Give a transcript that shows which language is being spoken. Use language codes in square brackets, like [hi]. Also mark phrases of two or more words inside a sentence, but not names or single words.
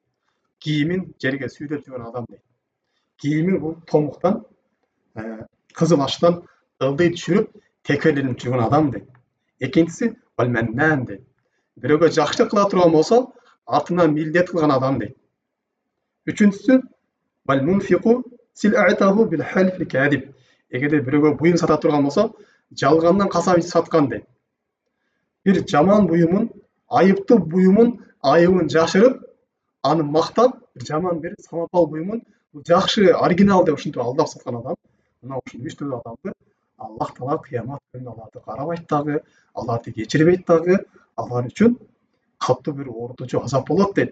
[ky] Кийимин жерге сүйдөп жүргөн адам дейт. Кийими бул томуктан, кызыл аштан ылдый түшүрүп, текеленип жүргөн адам дейт. Экинчиси вал-маннан дейт. Бирөөгө жакшылык кыла турган болсо, артынан милдет кылган адам дейт. [ar] Үчүнчүсү والمنفق سلعته بالحلف الكاذب. [ky] Эгерде бирөөгө буюм сата турган болсо, жалгандан касам саткан дейт. Бир жаман буюмун, айыптуу буюмун, айыбын жашырып, аны мактап, жаман бир самапал буюмун жакшы, оригинал деп ушинтип алдап саткан адам. Мына ушул 3 түрдүү адамды Аллах Таала кыямат күнүндө аларды карабайт дагы, аларды кечирбейт дагы, алар үчүн катуу бир оорутуучу азап болот дейт.